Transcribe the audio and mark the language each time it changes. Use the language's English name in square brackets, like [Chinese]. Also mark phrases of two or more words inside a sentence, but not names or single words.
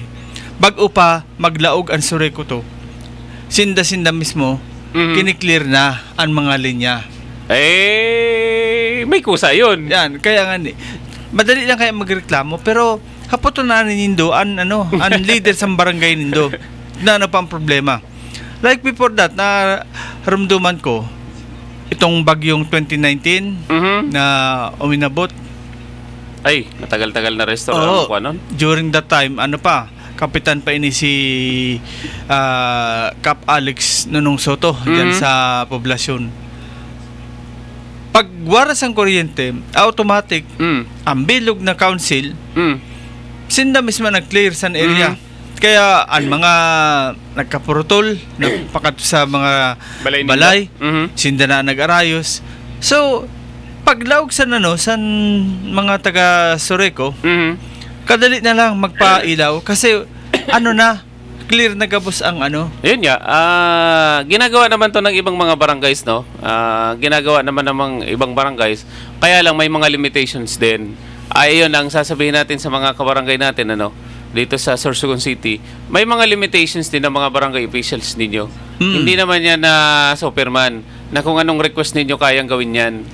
[Bikol] Bago pa maglaog ang Sureko to. Sinda mismo kiniklear na ang mga linya. [Filipino] May kusa yun. Yan, kaya nga madali lang kaya magreklamo pero [Bikol] hapoton na nindo an leader sa barangay nindo. Na ano pa ang problema. [English] Like before that [Bikol] na ramduman ko itong bagyong 2019 na uminabot. [Filipino] Ay, matagal-tagal na restaurant ko nun. [English] During that time, [Bikol] kapitan pa ini si Cap Alex Nunong Soto dyan sa poblasyon. Pag waras ang kuryente, automatic ang bilog na council sinda mismo nag-clear sa area. Kaya ang mga nagkapurutol napakat sa mga balay sinda na nag-arayos. So paglaog sa san mga taga Sureko kadali na lang magpailaw kasi clear na gabos ang [Filipino] Yun nga, ginagawa naman to ng ibang mga barangays, no? Ginagawa naman ng ibang barangays. Kaya lang may mga limitations din. Ayun ang sasabihin natin sa mga kabarangay natin, dito sa Sorsogon City. May mga limitations din ng mga barangay officials ninyo. Hindi naman yan na Superman, na kung anong request ninyo kayang gawin yan.